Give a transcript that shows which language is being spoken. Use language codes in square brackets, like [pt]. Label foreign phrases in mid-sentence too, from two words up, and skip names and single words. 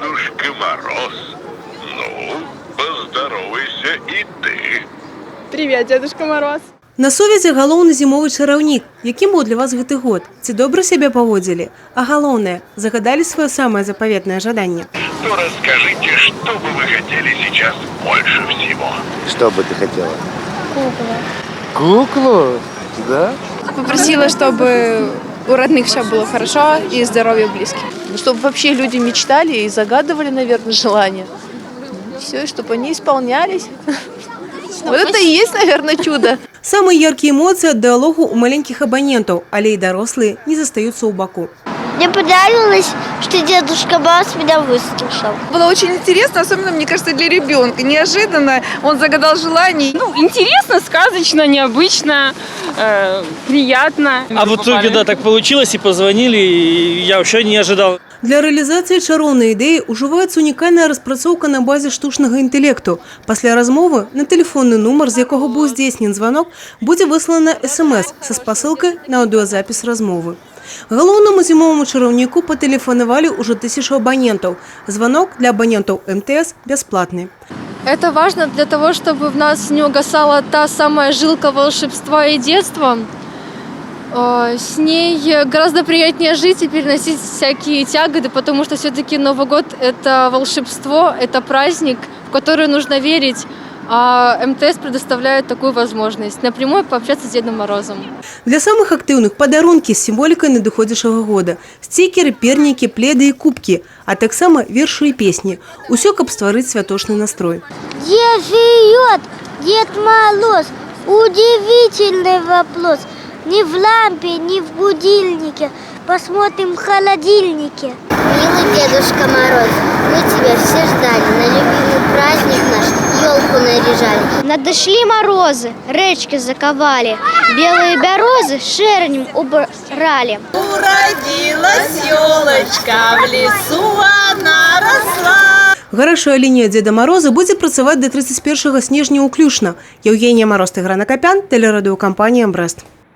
[ru] Дедушка Мороз. Ну, поздоровайся и ты. Привет, Дедушка Мороз. [be] На сувязі галоўны зімовы чараўнік. Якім быў для вас гэты год? Ці добра сябе паводзілі? А галоўнае, загадалі [ru] свое самое заповедное [be] жаданне? [ru] Ну, расскажите, что бы вы хотели сейчас больше всего? Что бы ты хотела? Куклу. Куклу? Да? Попросила, чтобы у родных все было хорошо и здоровье близких. Чтобы вообще люди мечтали и загадывали, наверное, желания. Все, и чтобы они исполнялись. Вот это и есть, наверное, чудо. [be] Самыя яркія эмоцыі ад дыалогу у маленькіх абанентаў, але і дарослыя не застаюцца ў баку. [ru] Мне понравилось, что Дедушка Мороз меня выслушал. Было очень интересно, особенно, мне кажется, для ребенка. Неожиданно он загадал желание. Ну, интересно, сказочно, необычно, приятно. А в итоге, да, так получилось, и позвонили, и я вообще не ожидал. [be] Для рэалізацыі чароўнай ідэі ўжываецца унікальная распрацоўка на базе штучнага інтэлекту. Пасля размовы на тэлефонны нумар, з якога быў здзейснен званок, будзе выслана СМС са спасылкай на аўдыёзапіс размовы. Галоўнаму зімоваму чараўніку патэлефанавалі ўжо 1000 абанентаў. Звонок для абанентаў МТС бясплатны. [ru] Это важно для того, чтобы в нас не угасала та самая жилка волшебства и детства. С ней гораздо приятнее жить и переносить всякие тяготы, потому что все-таки Новый год – это волшебство, это праздник, в который нужно верить. А МТС предоставляет такую возможность напрямую пообщаться с Дедом Морозом. Для самых активных [be] подарунки с символикой надыходзячага года. [ru] Стикеры, перники, пледы и кубки, [be] а таксама вершы и песни. Усё, каб стварыць святочный настрой. [ru] Где живет Дед Мороз? Удивительный вопрос. Ни в лампе, ни в будильнике. Посмотрим в холодильнике. Милый Дедушка Мороз, мы тебя все ждали. На любимый праздник наш елку наряжали. Надошли морозы, речки заковали. Белые березы шернем убрали. Уродилась елочка, в лесу она росла. [be] Гарачая лінія Деда Мороза будзе працаваць до 31 снежня ўключна. Евгения Мороз, Тыгран Акопян, тэлерадыёкампанія «Брест».